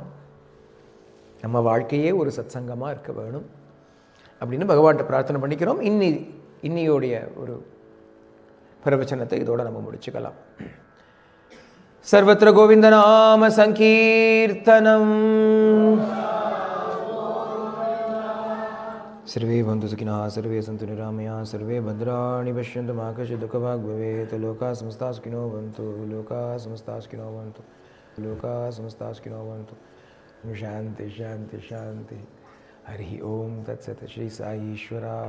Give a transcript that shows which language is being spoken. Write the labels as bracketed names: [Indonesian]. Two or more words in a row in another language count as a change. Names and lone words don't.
[Tamil] நம்ம வாழ்க்கையே ஒரு சத் சங்கமாக இருக்க வேணும் அப்படின்னு பகவான்கிட்ட பிரார்த்தனை பண்ணிக்கிறோம். இன்னியோடைய ஒரு பிரவச்சனத்தை இதோட நம்ம முடிச்சுக்கலாம். [Sanskrit] सर्वत्र गोविन्द नाम सङ्कीर्तनम्. सर्वे बंधु सुखिनः सर्वे सन्तु निरामयाः सर्वे भद्राणि पश्यन्तु मा कश्चित् दुःखभाग् भवेत् लोकाः समस्ताः सुखिनो भवन्तु लोकाः समस्ताः सुखिनो भवन्तु लोकाः समस्ताः सुखिनो भवन्तु. शान्ति शान्ति शान्ति. हरि ओम् तत् सत्.